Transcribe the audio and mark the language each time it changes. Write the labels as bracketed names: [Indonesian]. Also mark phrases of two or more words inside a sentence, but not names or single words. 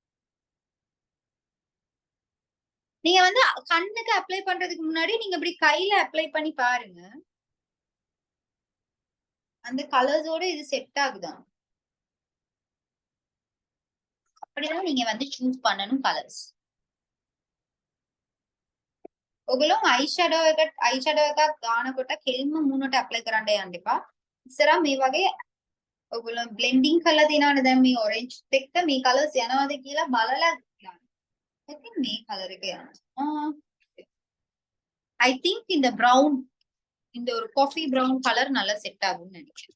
[Tamil] நீங்க வந்து கண்ணுக்கு அப்ளை பண்றதுக்கு முன்னாடி நீங்க இப்படி கையில அப்ளை பண்ணி பாருங்க. அந்த கலர்ஸோட இது செட் ஆகுதா? அப்படிதான் நீங்க வந்து சூஸ் பண்ணணும் கலர்ஸ். [Sinhala] ඔගොල්ලෝ [English] eye shadow [Sinhala] එකක් ගානකොට කෙලින්ම මූණට ඇප්ලයි කරන්න යන්න එපා. ඉස්සරහා මේ වගේ ඔයගොල්ලෝ බ්ලෙන්ඩින් කරලා තියෙනවනේ දැන් මේ ඔරෙන්ජ් එක්ක මේ කලර්ස් යනවාද කියලා බලලා ගන්න. ඉතින් මේ කලර් එක යනවා. [English] I think [Tamil] இந்த brown இந்த ஒரு [English] coffee brown [Tamil] கலர் நல்லா செட் ஆகும்னு நினைக்கிறேன்.